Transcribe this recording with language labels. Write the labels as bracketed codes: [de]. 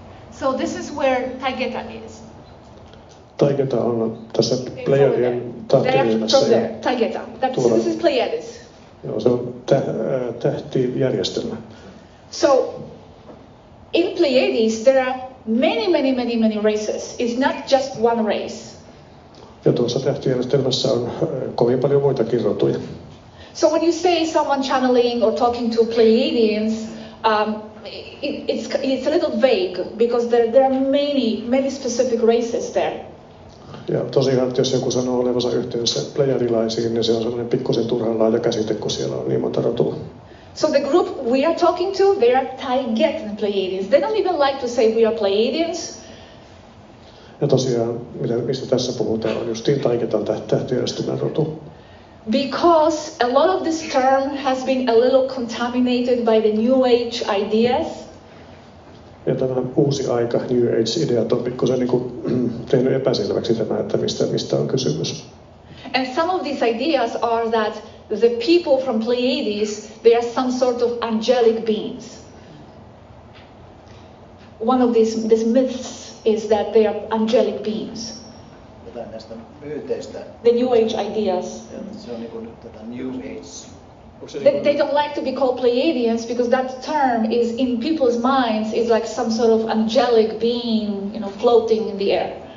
[en] So this is where Taygeta is. [fi] Taygeta on tässä Pleiadien tähtiryhmässä. [en] From there, Taygeta. This is Pleiades. [fi] Joo, se on tähtijärjestelmä. [en] So in Pleiades there are many races. It's not just one race. [fi] Ja tuossa tähtijärjestelmässä on kovin paljon muitakin rotuja. [en] So when you say someone channeling or talking to Pleiadians, it's a little vague because there are many specific races there. [fi] Ja tosiaan, jos joku sanoo olevansa yhteydessä pleiadilaisiin, niin se on sellainen pikkusen turhan laaja käsite, kun siellä on niin monta rotua. [en] So the group we are talking to, they are Taygetan Pleiadians. They don't even like to say we are Pleiadians. [fi] Ja tosiaan, mistä tässä puhutaan, on justiin Taygetan tähtijärjestelmän rotu. [en] Because a lot of this term has been a little contaminated by the New Age ideas. [fi] Ja tämä uusi aika, New Age-ideat on pikkusen niin kuin tehnyt epäselväksi tämä, että mistä on kysymys. [en] And some of these ideas are that the people from Pleiades, they are some sort of angelic beings. One of these myths is that they are angelic beings. [fi] Jotain näistä myyteistä. [en] The New Age ideas. [fi] Se on niinku nyt tätä New Age. [en] They don't like to be called Pleiadians because that term is in people's minds is like some sort of angelic being, floating in the air.